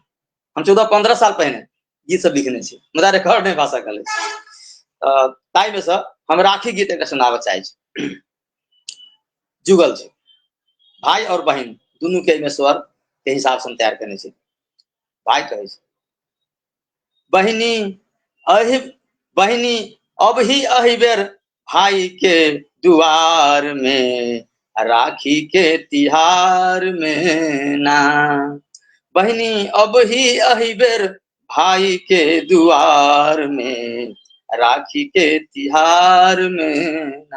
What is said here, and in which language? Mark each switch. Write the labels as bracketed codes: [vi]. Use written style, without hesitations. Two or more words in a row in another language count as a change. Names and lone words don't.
[mai] हम 14-15 साल पहिने गीत सब लिखने छी, मुदा रिकॉर्ड नहीं भऽ सकल अछि। ताहि में से हम राखी गीत एकटा सुनाबऽ चाहै छी। जुगल छै, भाई और बहन दुनू के में स्वर के हिसाब से तैयार करने छी। भाई कहे छै, बहिनी अब ही अही बेर भाई के दुआर में, राखी के तिहार में ना। बहिनी अब ही अही बेर भाई के दुआर में, राखी के तिहार में ना।